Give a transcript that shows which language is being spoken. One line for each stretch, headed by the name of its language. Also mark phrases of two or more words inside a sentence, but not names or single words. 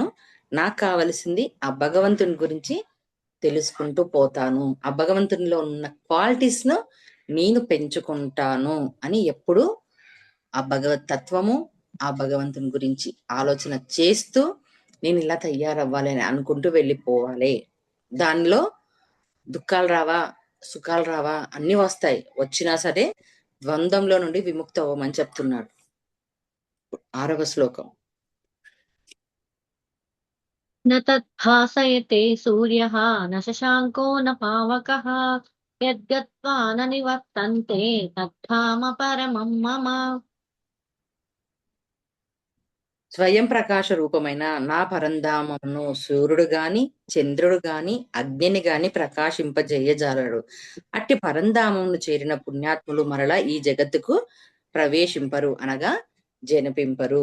Telugu: నాకు కావలసింది ఆ భగవంతుని గురించి తెలుసుకుంటూ పోతాను, ఆ భగవంతునిలో ఉన్న క్వాలిటీస్ ను నేను పెంచుకుంటాను అని ఎప్పుడు ఆ భగవత్ తత్వము, ఆ భగవంతుని గురించి ఆలోచన చేస్తూ నేను ఇలా తయారవ్వాలి అని అనుకుంటూ వెళ్ళిపోవాలి. దానిలో దుఃఖాలు రావా, సుఖాలు రావా, అన్ని వస్తాయి. వచ్చినా సరే ద్వంద్వంలో నుండి విముక్తి అవ్వమని చెప్తున్నాడు. 6వ శ్లోకం.
Sanskrit: न तद्भासयते सूर्यः न शशाङ्को न पावकः यद्गत्वा न निवर्तन्ते तद्धाम परमं मम
Telugu: స్వయం ప్రకాశ రూపమైన నా పరంధామమును సూర్యుడు గాని, చంద్రుడు గాని, అగ్నిని గాని ప్రకాశింపజేయజాలడు. అట్టి పరంధామమును చేరిన పుణ్యాత్ములు మరలా ఈ జగత్తుకు ప్రవేశింపరు అనగా జనిపింపరు.